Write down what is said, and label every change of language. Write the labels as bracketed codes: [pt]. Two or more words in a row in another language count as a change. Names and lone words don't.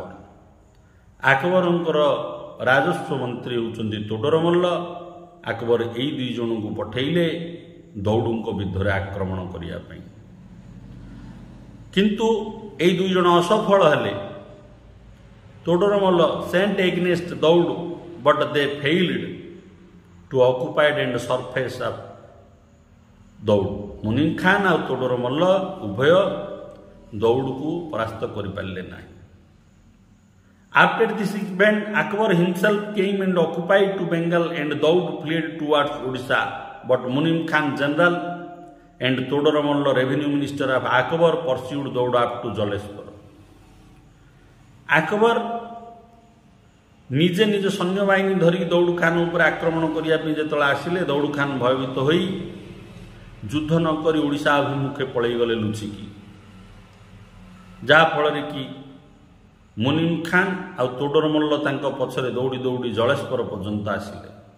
[or] ଆକବରଙ୍କର ରାଜସ୍ୱ ମନ୍ତ୍ରୀ ହେଉଛନ୍ତି ତୋଡରମଲ୍ଲ। ଆକବର ଏଇ ଦୁଇ ଜଣଙ୍କୁ ପଠାଇଲେ ଦାଉଦଙ୍କ ବିରୁଦ୍ଧରେ ଆକ୍ରମଣ କରିବା ପାଇଁ, କିନ୍ତୁ ଏଇ ଦୁଇ ଜଣ ଅସଫଳ ହେଲେ। [en] Todarmal sent against Daud but they failed to occupied and surface of ଦାଉଦ। [or] ମୁନିମ ଖାନ ଆଉ ତୋଡରମଲ୍ଲ ଉଭୟ ଦାଉଦକୁ ପରାସ୍ତ କରିପାରିଲେ ନାହିଁ। [en] After this event, Akbar himself came and occupied to Bengal and Daud fled towards Odisha, but Munim Khan general and Todoromalla revenue minister of Akbar pursued Daud up to Jaleshwar. [or] Akbar ନିଜେ ନିଜ ସୈନ୍ୟବାହିନୀ ଧରି ଦାଉଦ ଖାନ ଉପରେ ଆକ୍ରମଣ କରିବା ପାଇଁ ଯେତେବେଳେ ଆସିଲେ, ଦାଉଦ ଖାନ ଭୟଭୀତ ହୋଇ ଯୁଦ୍ଧ ନ କରି ଓଡ଼ିଶା ଅଭିମୁଖେ ପଳାଇଗଲେ ଲୁଚିକି, ଯାହାଫଳରେ କି ମୁନିମ ଖାନ ଆଉ ତୋଡରମଲ୍ଲ ତାଙ୍କ ପଛରେ ଦୌଡ଼ି ଦୌଡ଼ି ଜଳେଶ୍ୱର ପର୍ଯ୍ୟନ୍ତ ଆସିଲେ।